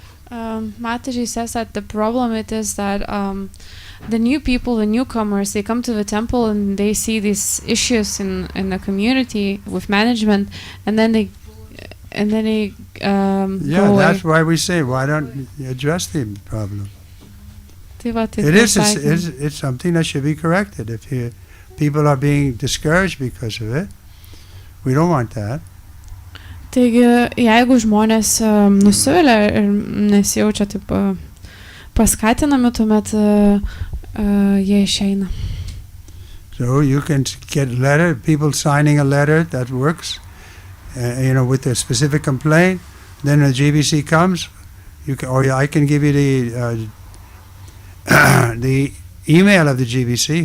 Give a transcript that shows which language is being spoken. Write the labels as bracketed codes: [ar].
[en] Mataji says that the problem is that the new people, the newcomers, they come to the temple and they see these issues in the community with management, and then they yeah, go that's away. why we say, why don't you address the problem? It's It's something that should be corrected. If people are being discouraged because of it, we don't want that. [lt] Taigi, jeigu žmonės nusivilia ir nesijaučia taip paskatinami, tuomet jie išeina. [en] So you can get letter, people signing a letter that works, with a specific complaint. Then the GBC comes, I can give you the the email of the GBC.